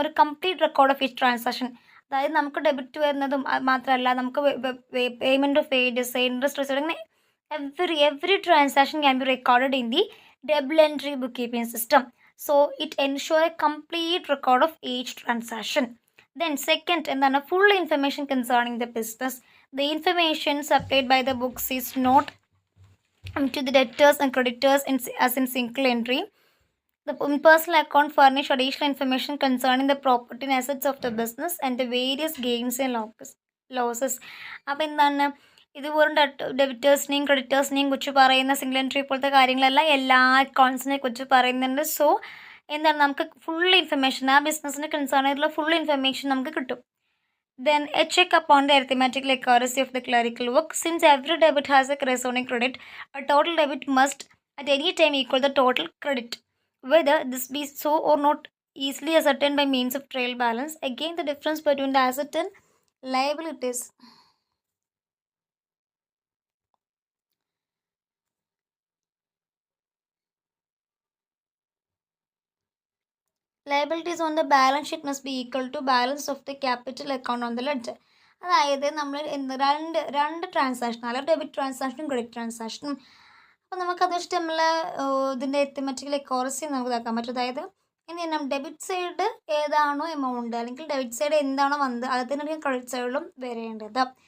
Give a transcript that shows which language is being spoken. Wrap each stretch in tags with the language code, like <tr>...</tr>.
<en>ഒരു complete record of each transaction.</en> <ml>അതായത് നമുക്ക് ഡെബിറ്റ് വരുന്നതും മാത്രമല്ല, നമുക്ക്</ml> <en>Payment of wages, interest received, അങ്ങനെ every transaction can be recorded in the double entry book keeping system. So it ensures a complete record of each transaction. Then second, എന്താണ്? Full information concerning the business. The information supplied by the books is not to the debtors and creditors as in single entry. The personal account furnish additional information concerning the property and assets of the business and the various gains and losses.</en> <ml>അപ്പോൾ എന്താണ്? ഇത് വെറും ഡെബിറ്റേഴ്സിനെയും ക്രെഡിറ്റേഴ്സിനെയും കുറിച്ച് പറയുന്ന single entry പോലത്തെ കാര്യങ്ങളല്ല, എല്ലാ അക്കൗണ്ട്സിനെ കുറിച്ച് പറയുന്നുണ്ട്. സോ എന്താണ്? നമുക്ക് ഫുൾ ഇൻഫർമേഷൻ, ആ ബിസിനസ്സിന് കൺസേൺ ആയിട്ടുള്ള ഫുൾ ഇൻഫർമേഷൻ നമുക്ക് കിട്ടും.</ml> <en>Then a check upon the arithmetical accuracy of the clerical work. Since every debit has a corresponding credit, a total debit must at any time equal the total credit. Whether this be so or not easily ascertained by means of trial balance. Again, the difference between the asset and liabilities. Liabilities on the balance sheet must be equal to balance of the capital account on the ledger.</en> <ml>അതായത് നമ്മൾ രണ്ട് transaction, അല്ല debit ട്രാൻസാക്ഷനും credit ട്രാൻസാക്ഷനും. അപ്പോൾ നമുക്കത് വെച്ചിട്ട് നമ്മൾ ഇതിൻ്റെ എത്തമെറ്റിക്കൽ accuracy നമുക്ക് ഇതാക്കാൻ പറ്റും. അതായത് എന്ത് ചെയ്യണം, ഡെബിറ്റ് സൈഡ് ഏതാണോ എമൗണ്ട് അല്ലെങ്കിൽ ഡെബിറ്റ് സൈഡ് എന്താണോ വന്നത് അത് തന്നെയാണ് ക്രെഡിറ്റ് സൈഡിലും വരേണ്ടത്.</ml>